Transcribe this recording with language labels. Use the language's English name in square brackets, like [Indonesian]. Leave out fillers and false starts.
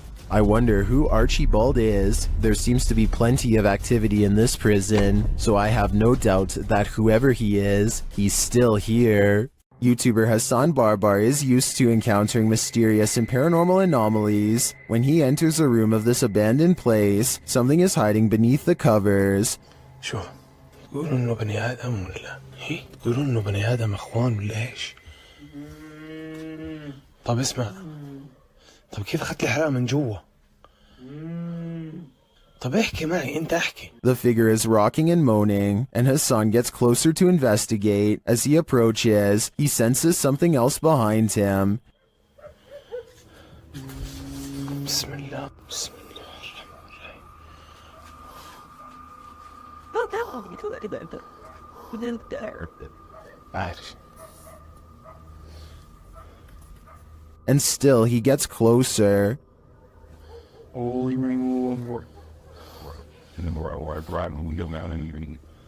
[English] I wonder who Archibald is. There seems to be plenty of activity in this prison, so I have no doubt that whoever he is, he's still here. YouTuber Hassan Barbar is used to encountering mysterious and paranormal anomalies. When he enters a room of this abandoned place, something is hiding beneath the covers. [Arabic] شو يقولوا انه بني ادم ولا هي يقولوا انه بني ادم اخوان ولا ايش؟ طب اسمع، طب كيف اخذت الحرارة من جوا؟ طب احكي معي، انت احكي. [English] The figure is rocking and moaning, and Hassan gets closer to investigate. As he approaches, he senses something else behind him. [Arabic] بسم الله بسم الله الرحمن الرحيم. عارف. [English] And still he gets closer. Holy ring of war. And then we're riding when we go down and even.